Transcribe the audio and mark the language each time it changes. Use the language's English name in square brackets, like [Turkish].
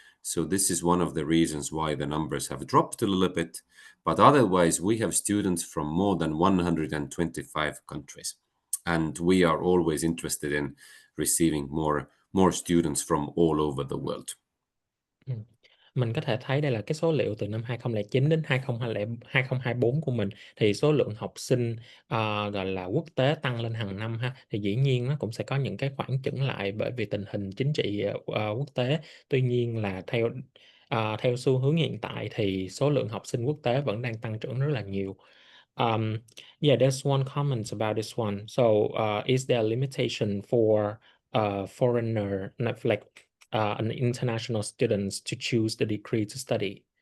[English] So this is one of the reasons why the numbers have dropped a little bit. But otherwise, we have students from more than 125 countries. And we are always interested in receiving more students from all over the world. [Vietnamese] Mình có thể thấy đây là cái số liệu từ năm 2009 đến 2024 của mình. Thì số lượng học sinh gọi là quốc tế tăng lên hàng năm ha. Thì dĩ nhiên nó cũng sẽ có những cái khoảng chững lại bởi vì tình hình chính trị quốc tế. Tuy nhiên là theo xu hướng hiện tại thì số lượng học sinh quốc tế vẫn đang tăng trưởng rất là nhiều. [English] Yeah, there's one comment about this one. So, is there a limitation for foreigner, like an international students to choose the degree to study?